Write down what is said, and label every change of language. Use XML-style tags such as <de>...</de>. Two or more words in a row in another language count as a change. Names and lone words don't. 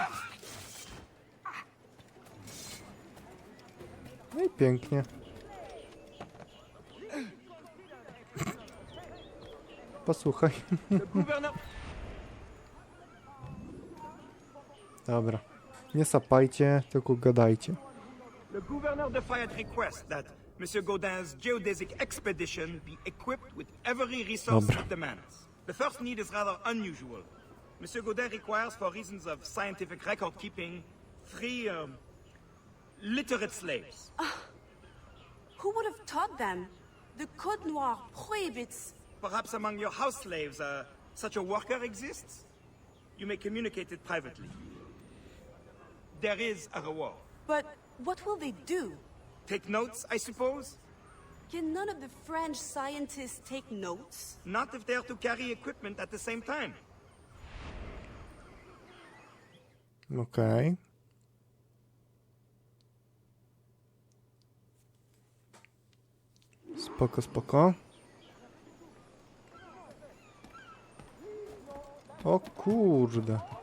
<pl>No i pięknie. Posłuchaj. Dobra. Nie sapajcie, tylko gadajcie.</pl> <fr>Le gouverneur de</fr> <en>Fayette requests that Monsieur Gaudin's geodesic expedition be equipped with every resource it demands. The first need is rather unusual. Monsieur Gaudin requires, for reasons of scientific record keeping, 3 literate slaves. Who would have taught them? The Code Noir prohibits. Perhaps among your house slaves, such a worker exists? You may communicate it privately. There is a reward. But what will they do? Take notes, I suppose? Can none of the French scientists take notes? Not if they are to carry equipment at the same time.</en> <pl>Okej. Spoko. O kurde.</pl>